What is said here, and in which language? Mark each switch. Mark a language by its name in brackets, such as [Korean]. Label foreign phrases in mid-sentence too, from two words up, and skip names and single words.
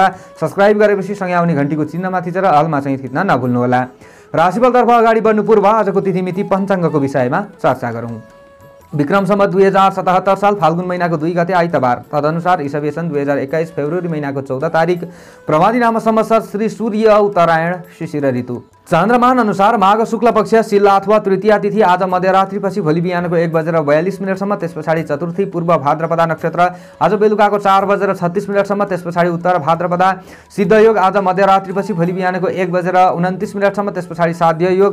[Nepali] सब्स्क्राइब गरेपछि सँगै आउने घण्टीको चिन्हमा थिचेर अलमा चाहिँ थिच्न नभुल्नुहोला। राशिफलतर्फ अगाडि बढ्नु पूर्व आजको तिथिमिति पञ्चाङ्गको विषयमा चर्चा गरौँ। विक्रम सम्वत 2077 साल फाल्गुन महिनाको 2 गते आइतबार, तदनुसार ईसा सन 2021 फेब्रुअरी महिनाको 14 तारिक, प्रमादी नाम संवत्सर श्री सूर्य उत्तरायण शिशिर ऋतु। चन्द्रमान अनुसार माघ शुक्ल पक्ष शिला अथवा तृतीया तिथि आज मध्यरात्रिपछि भोलि बिहानको 1:42 त्यस पछाडि चतुर्थी पूर्व भाद्रपदा नक्षत्र आज बेलुकाको 4:36 त्यस पछाडि उत्तर भाद्रपदा। सिद्ध योग आज मध्यरात्रिपछि भोलि बिहानको 1:29 त्यस पछाडि साध्य योग।